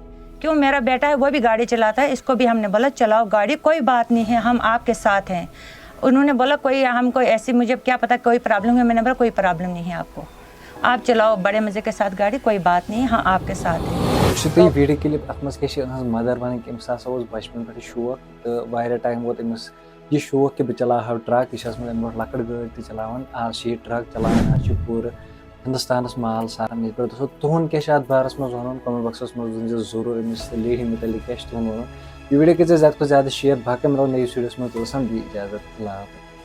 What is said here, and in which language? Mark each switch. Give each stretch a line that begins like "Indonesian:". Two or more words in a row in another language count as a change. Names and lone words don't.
Urdu: کیوں میرا بیٹا ہے وہ بھی گاڑی چلاتا ہے, اس کو بھی ہم نے بولا چلاؤ گاڑی, کوئی بات نہیں ہے, ہم آپ کے ساتھ ہیں. انہوں نے بولا کوئی ہم کوئی ایسی, مجھے کیا پتا کوئی پرابلم ہے. میں نے بولا کوئی پرابلم نہیں ہے آپ کو, آپ چلاؤ بڑے مزے کے ساتھ گاڑی, کوئی بات نہیں, ہاں آپ کے ساتھ ہیں.
Kashmiri: ویڈیو کلپ ات مز کیا مدر ونان کہ امس ہسا بچپن پہ شوق تو واریاہ ٹائم ووت امس یہ شوق کہ بہ چلاو ٹرک. یہ امہ برو لکٹ گاڑی تہ چلاوان, آج یہ ٹرک چلاوان, آج پورٕ ہندوستانس مال ساران. یہ دوستو تہد کیا اتھ بارس مز ون کمنٹ باکسس مز ضرور امس لیڈی متعلق کیا تہد ون. یہ ویڈیو کر زیادہ کھۄتہٕ زیادہ شیئر. باقی ملو نئیس ویڈیوس مز. دی اجازت. اللہ حافظ.